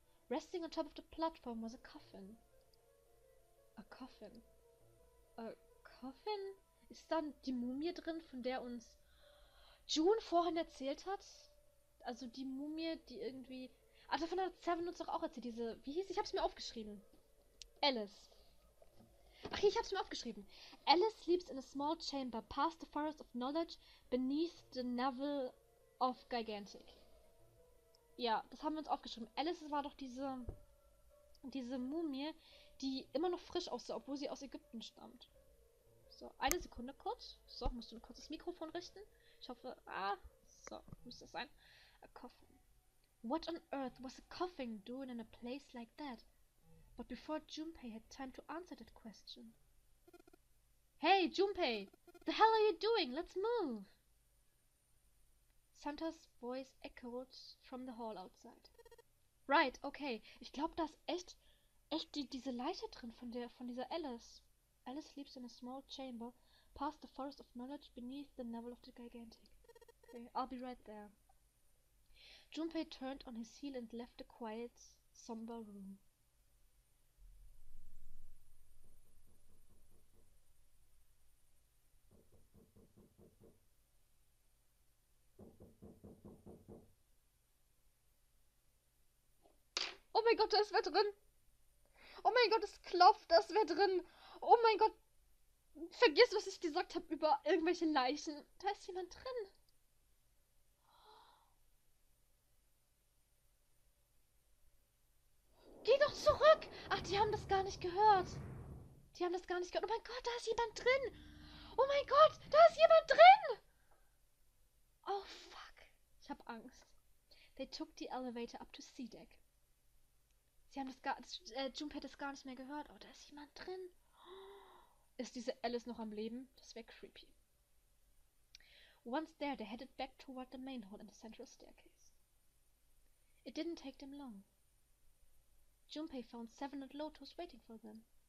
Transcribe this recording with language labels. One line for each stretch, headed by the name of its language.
English: Resting on top of the platform was a coffin. A coffin. A coffin?
German: Ist dann die Mumie drin, von der uns June vorhin erzählt hat? Also die Mumie, die irgendwie... davon hat Seven uns doch auch erzählt, diese... Wie hieß? Ich hab's mir aufgeschrieben. Alice. Ach, hier, ich hab's mir aufgeschrieben.
English: Alice sleeps in a small chamber past the forest of knowledge beneath the navel of gigantic.
German: Ja, das haben wir uns aufgeschrieben. Alice war doch diese Mumie, die immer noch frisch aussah, obwohl sie aus Ägypten stammt. So, eine Sekunde kurz. So, musst du ein kurzes Mikrofon richten. Ich hoffe, so, müsste das sein.
English: A coffin. What on earth was a coffin doing in a place like that? But before Junpei had time to answer that question. Hey, Junpei! The hell are you doing? Let's move! Santas voice echoed from the hall outside. Right, okay.
German: Ich glaube, da ist echt diese Leiche drin von dieser Alice.
English: Alice sleeps in a small chamber past the forest of knowledge beneath the navel of the gigantic. Okay, I'll be right there. Junpei turned on his heel and left the quiet, somber room.
German: Oh mein Gott, da ist wer drin. Oh mein Gott, es klopft, da ist wer drin. Oh mein Gott, vergiss, was ich gesagt habe über irgendwelche Leichen. Da ist jemand drin. Geh doch zurück. Ach, die haben das gar nicht gehört. Oh mein Gott, da ist jemand drin. Oh mein Gott, da ist jemand drin. Oh, fuck. Ich hab Angst.
English: They took the elevator up to C deck.
German: Junpei hat das gar nicht mehr gehört. Oh, da ist jemand drin. Ist diese Alice noch am Leben? Das wäre creepy.
English: Once there, they headed back toward the main hall and the central staircase. It didn't take them long. Junpei found Seven and Lotus waiting for them.